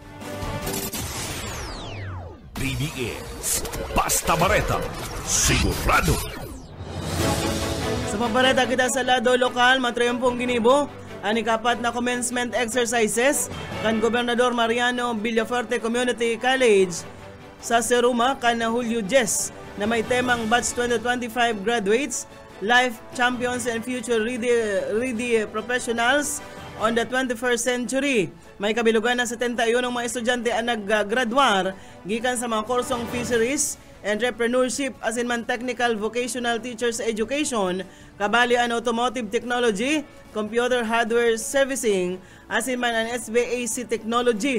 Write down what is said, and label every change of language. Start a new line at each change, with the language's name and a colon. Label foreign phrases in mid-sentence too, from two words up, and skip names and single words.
Bikol: BBS Basta Bareta, sigurado. Sa pabareta kita sa lado lokal, matriumpong ginibo ang ikapat na
English: commencement exercises
Bikol: kan Gobernador Mariano Villafuerte Community College sa Seruma kan Julio 10 na may temang Batch 2025 Graduates, Life Champions and Future Ready Professionals on the 21st century. May kabilugan na 71 ng mga estudyante ang nag-graduar gikan sa mga kursong Fisheries, Entrepreneurship, asin man Technical Vocational Teachers Education, kabali ang Automotive Technology, Computer Hardware Servicing, asin man ang SBAC Technology.